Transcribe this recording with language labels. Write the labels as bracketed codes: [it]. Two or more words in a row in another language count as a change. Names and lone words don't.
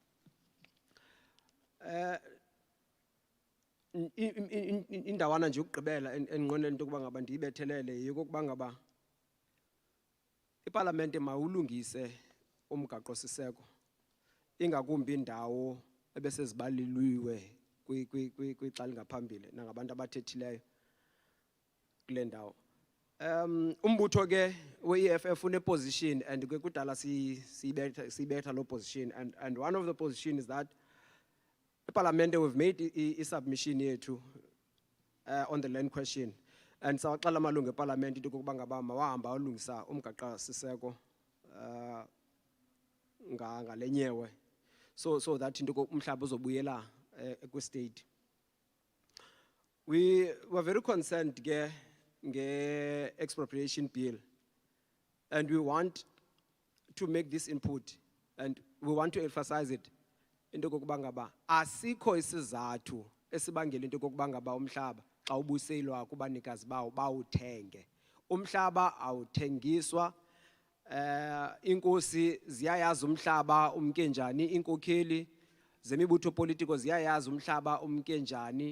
[xh] Indawana nje ukugqibela enqonela into kokuba ngaba ndiyibethelele yokokuba ngaba iParlamente mawulungise umgaqo siseko ingakumbi indawo ebesezibaliliwe kwixa lingaphambili nangabantu abathethileyo kule ndawo. Umbutho ke we-EFF une [en] position and [xh] ke kudala siyibetha lo [en] position and one of the position is that [xh] iParlamente [en] we've made a submission [xh] yethu on the land question and sawaxala amalungu eParlamente into kokuba ngaba mawahamba alungisa umgaqo siseko ngalenyewe [en] so that [xh] into umhlaba uzobuyela kwi-state. [en] We were very concerned ke Expropriation Bill and we want to make this input and we want to emphasize it [xh] into kokuba ngaba asikho isizathu esibangela into kokuba ngaba umhlaba xa ubuyiselwa kubanikazi bawo bawuthenge. Umhlaba awuthengiswa. Inkosi ziyayazi umhlaba umke njani, inkokheli zemibutho politiko ziyayazi umhlaba umke njani.